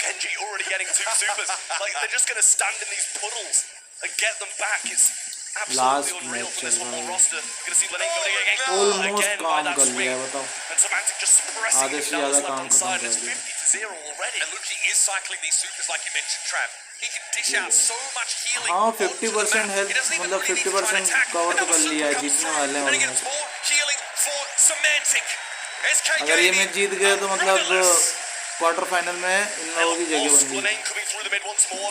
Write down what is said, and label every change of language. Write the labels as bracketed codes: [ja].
[en] Kenji already getting 2 supers. Like, they're just going to stand in these puddles and get them back. It's absolutely unreal from this one roster. You're going to see Lenny going again by that swing. And Semantic just pressing him down the left-hand side. And it's 50-0 already. And Luki is cycling these supers like you mentioned, Trav. He can dish out so much healing. [hi] हाँ 50% health मतलब 50% cover तो कर लिया है, जीतने वाले हैं. [en] And he gets more healing for Semantic. [hi] अगर ये मैच जीत गए तो मतलब क्वार्टर फाइनल में इन लोगों की जगह बन गई.